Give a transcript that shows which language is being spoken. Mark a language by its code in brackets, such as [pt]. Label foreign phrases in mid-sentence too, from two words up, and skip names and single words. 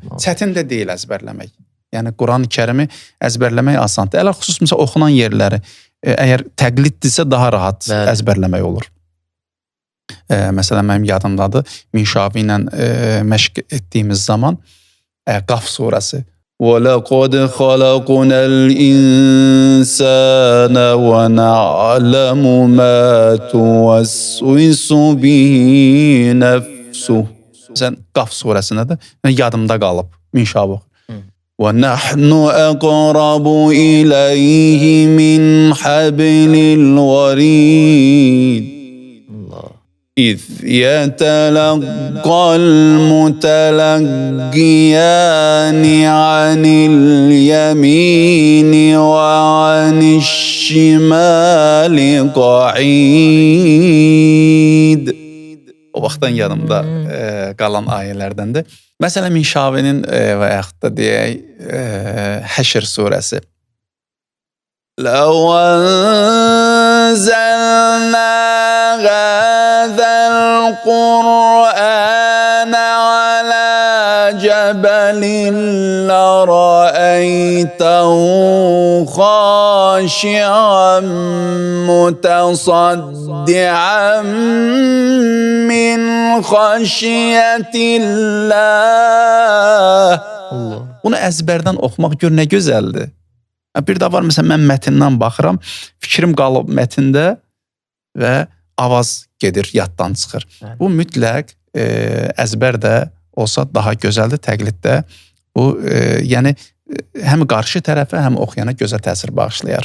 [az] Çətin də deyil əzbərləmək. Yəni Quran-ı Kərimi əzbərləmək asandır. Ələ xüsus məsələn oxunan yerləri əgər təqliddirsə daha rahat əzbərləmək olur. Məsələn mənim yadımdadır, Minşavi ilə məşq etdiyimiz zaman Qaf surəsi [ar] وَلَقَدْ خَلَقْنَا الْإِنسَانَ وَنَعْلَمُ مَا تُوَسْوِسُ بِهِ نَفْسُهُ. [az] Sən Qaf surəsində də yadımda qalıb Minşavi. [ar] وَنَحْنُ أَقْرَبُ إِلَيْهِ مِنْ حَبْلِ الْوَرِيدِ إِذْ يَتَلَقَّى الْمُتَلَقِّيَانِ عَنِ الْيَمِينِ وَعَنِ الشِّمَالِ قَعِيدٌ. [az] O vaxtdan yanımda qalan ayələrdəndir. Məsələn, Minşavinin və yaxud da deyək, Həşr surəsi. [ar] لَوْ أَنزَلْنَا هَذَا الْقُرْآنَ عَلَى جَبَلٍ لَرَأَيْتَهُ خَاشِعًا مُتَصَدِّعًا مِنْ خَشْيَةِ اللّٰهِ. [az] Bunu əzbərdən oxumaq gör nə gözəldir. Bir də var, məsələn, mən mətindən baxıram, fikrim qalıb mətində və avaz gedir, yaddan çıxır. Bu mütləq əzbər də olsa daha gözəldir, təqliddə. Bu, yəni, həm qarşı tərəfə, həm oxuyana gözəl təsir bağışlayar.